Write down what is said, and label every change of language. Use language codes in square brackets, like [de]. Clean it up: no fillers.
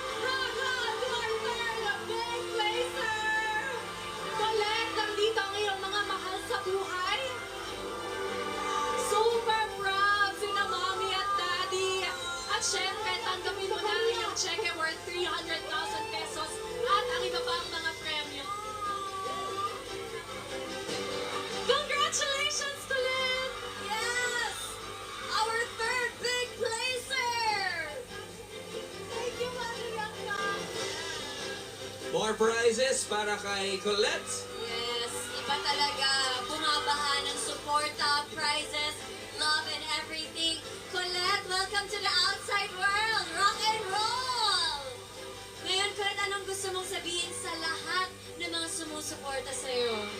[en] Rock on to our third big placer! [tl] Colette, nandito ang iyong mga mahal sa buhay. Super proud sina Mommy at Daddy. At syempre, tanggapin mo na ang iyong cheque worth 300,000 pesos at ang iba pang mga premyo. [en] Congratulations, Colette! Yes! Our third big placer! Thank you, Mother Yaka. [tl] More prizes para kay Colette. Yes, iba talaga. Bumabaha ng suporta, prizes, love, and everything. [en] Colette, welcome to the outside world! Rock and roll! [tl] Ngayon, Colette, anong gusto mong sabihin sa lahat ng mga sumusuporta sa'yo?